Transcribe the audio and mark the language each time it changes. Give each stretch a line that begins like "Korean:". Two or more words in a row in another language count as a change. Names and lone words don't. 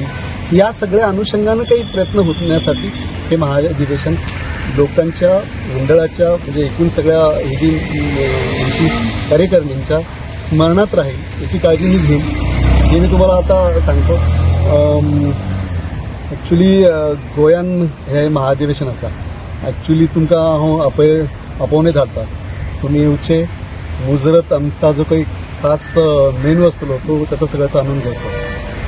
Marathi: या सगळ्या अनुषंगानं काही प्रयत्न होण्यासाठी हे महाअधिवेशन लोकांच्या मंडळाच्या म्हणजे एकूण सगळ्या यांची कार्यकारिणींच्या स्मरणात राहील याची काळजी मी घेईन. हे मी तुम्हाला आता सांगतो.
Konkani: ॲक्च्युली गोंयान हें महाअधिवेशन आसा. ॲक्च्युली तुमकां हांव आपोवनूच धाडटा. तुमी येवचे, मुजरत आमचा जो काही खास मेनू आसतलो तो त्याचा सगळ्याचा आनंद घ्यायचो.